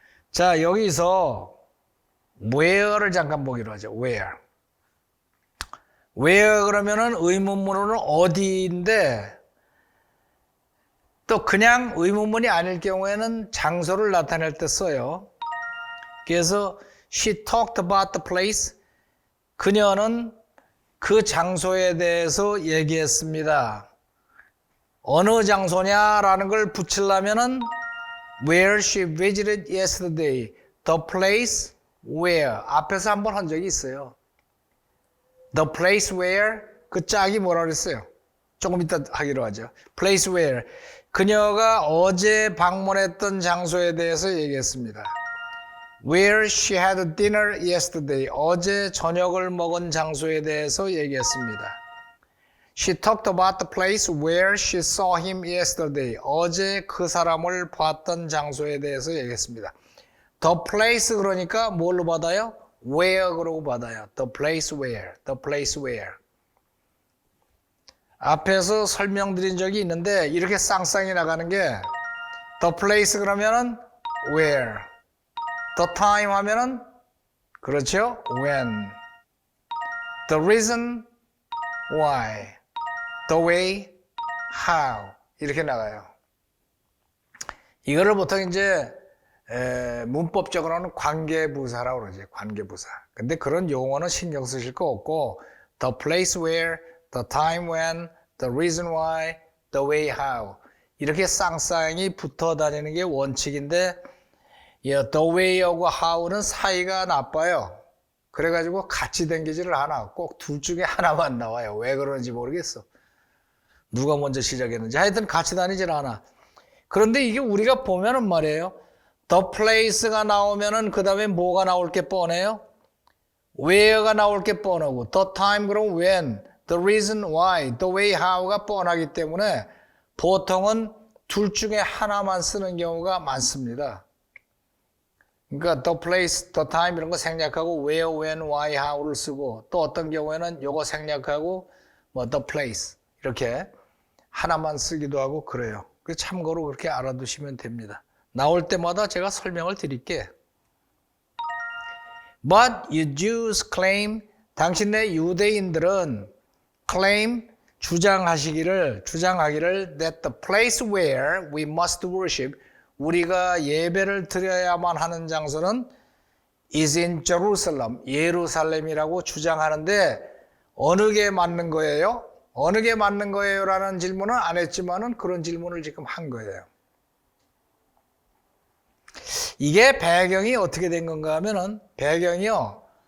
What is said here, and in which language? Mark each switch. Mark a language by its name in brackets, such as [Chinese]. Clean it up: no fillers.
[Korean] 자, 여기서 where를 잠깐 보기로 하죠. where 그러면은 의문문으로는 어디인데 또 그냥 의문문이 아닐 경우에는 장소를 나타낼 때 써요. 그래서 [English] she talked about the place. [Korean] 그녀는 그 장소에 대해서 얘기했습니다. 어느 장소냐라는 걸 붙이려면은 [English] where she visited yesterday. The place where. [Korean] 앞에서 한번 한 적이 있어요. [English] The place where. [Korean] 그 짝이 뭐라 그랬어요? 조금 이따 하기로 하죠. [English] Place where. [Korean] 그녀가 어제 방문했던 장소에 대해서 얘기했습니다. [English] Where she had dinner yesterday. [Korean] 어제 저녁을 먹은 장소에 대해서 얘기했습니다. [English] She talked about the place where she saw him yesterday. [Korean] 어제 그 사람을 봤던 장소에 대해서 얘기했습니다. The place 그러니까 뭘로 받아요? Where 그러고 받아요. [English] The place where. The place where. [Korean] 앞에서 설명드린 적이 있는데 이렇게 쌍쌍이 나가는 게 The place 그러면은 where. The time 하면은 그렇죠? [English] When. The reason why. The way how. 이렇게 나가요. [Korean] 이거를 보통 이제 문법적으로는 관계부사라고 그러지. 관계부사. 근데 그런 용어는 신경 쓰실 거 없고 [English] the place where, the time when, the reason why, the way how. [Korean] 이렇게 쌍쌍이 붙어 다니는 게 원칙인데 the way하고 how는 사이가 나빠요. 그래가지고 같이 댕기지를 않아. 꼭 둘 중에 하나만 나와요. 왜 그런지 모르겠어. 누가 먼저 시작했는지. 하여튼 같이 다니질 않아. 그런데 이게 우리가 보면은 말이에요. The place가 나오면은 그 다음에 뭐가 나올 게 뻔해요? where가 나올 게 뻔하고 the time 그럼 when, [English] the reason why, the way how [Korean] 가 뻔하기 때문에 보통은 둘 중에 하나만 쓰는 경우가 많습니다. 그러니까 the place, the time 이런 거 생략하고 where, when, why, how를 쓰고 또 어떤 경우에는 요거 생략하고 뭐 the place 이렇게 하나만 쓰기도 하고 그래요. 그래서 참고로 그렇게 알아두시면 됩니다. 나올 때마다 제가 설명을 드릴게. [English] But you Jews claim, [Korean] 당신네 유대인들은 [English] claim, 주장하기를 that the place where we must worship, [Korean] 우리가 예배를 드려야만 하는 장소는 [English] is in Jerusalem, [Korean] 예루살렘이라고 주장하는데 어느 게 맞는 거예요? 어느 게 맞는 거예요? 라는 질문은 안 했지만은 그런 질문을 지금 한 거예요. 이게 배경이 어떻게 된 건가 하면은 배경이요.